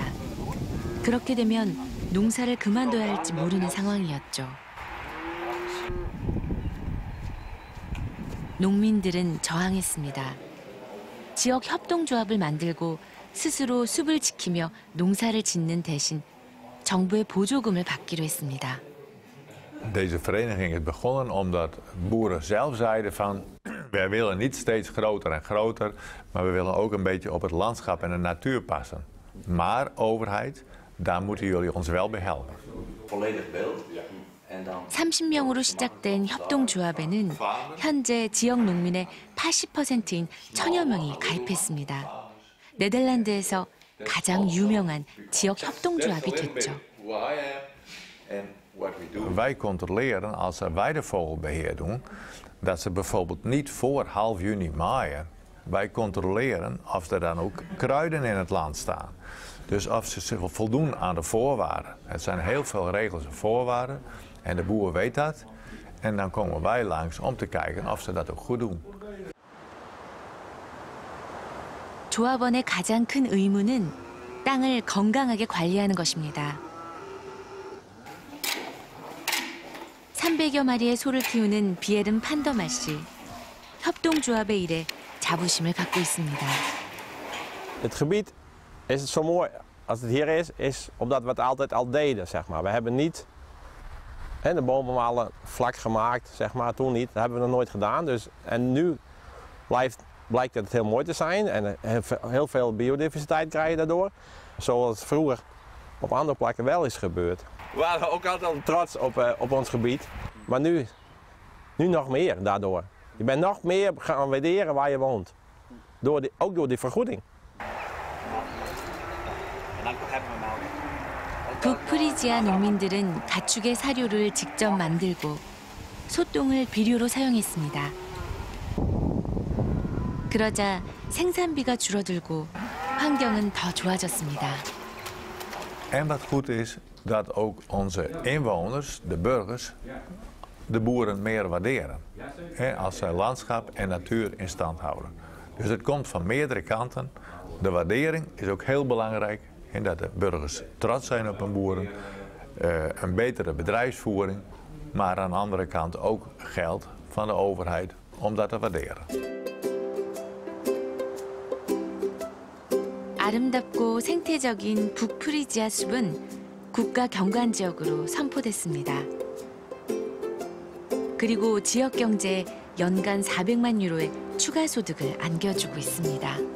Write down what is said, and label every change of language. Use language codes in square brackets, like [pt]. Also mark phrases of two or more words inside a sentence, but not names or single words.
[ko] 그렇게 되면 농사를 그만둬야 할지 모르는 상황이었죠. 농민들은 저항했습니다. 지역 협동조합을 만들고 스스로 숲을 지키며 농사를 짓는 대신 정부의 보조금을 받기로 했습니다. [nl] Deze vereniging is begonnen omdat boeren zelf zeiden van wij willen niet steeds groter en groter, maar we willen ook een beetje op het landschap en de natuur passen. Maar overheid, daar moeten jullie ons wel bij helpen. Volledig beeld. [ko] 30명으로 시작된 협동조합에는 현재 지역 농민의 80%인 1000여 명이 가입했습니다. 네덜란드에서 가장 유명한 지역 협동조합이 됐죠. [nl] Wij controleren als ze weidevogelbeheer doen, dat ze bijvoorbeeld niet voor half juni maaien. Wij controleren of er dan ook kruiden in het land staan. Dus of ze zich voldoen aan de voorwaarden. Het zijn heel veel regels en voorwaarden. En de boer weet dat. En dan komen wij langs om te kijken of ze dat ook goed doen. [ko] 조합원의 가장 큰 의무는 땅을 건강하게 관리하는 것입니다. 300여 마리의 소를 키우는 비에른 판더마 씨. 협동조합의 일에 자부심을 갖고 있습니다. [nl] Het gebied is het zo mooi als het hier is omdat we het altijd al deden, zeg maar. We hebben niet de bomen alle vlak gemaakt, zeg maar, toen niet. Dat hebben we nog nooit gedaan. Dus, en nu blijkt het heel mooi te zijn en heel veel biodiversiteit krijg je daardoor. Zoals het vroeger op andere plekken wel is gebeurd. We waren ook altijd trots op ons gebied, maar nu nog meer daardoor. Je bent nog meer gaan waarderen waar je woont, ook door die vergoeding. [ko] 북프리지아 농민들은 가축의 사료를 직접 만들고 소똥을 비료로 사용했습니다. 그러자 생산비가 줄어들고 환경은 더 좋아졌습니다. [nl] En wat goed is, dat ook onze inwoners, de burgers, de boeren meer waarderen. Als zij landschap en natuur in stand houden. Dus het komt van meerdere kanten. De waardering is ook heel belangrijk. En dat de burgers trots zijn op hun boeren. Een betere bedrijfsvoering. Maar aan de andere kant ook geld van de overheid om dat te waarderen. [ko] 아름답고 생태적인 북프리지아 숲은 국가 경관지역으로 선포됐습니다. 그리고 지역 경제에 연간 400만 유로의 추가 소득을 안겨주고 있습니다.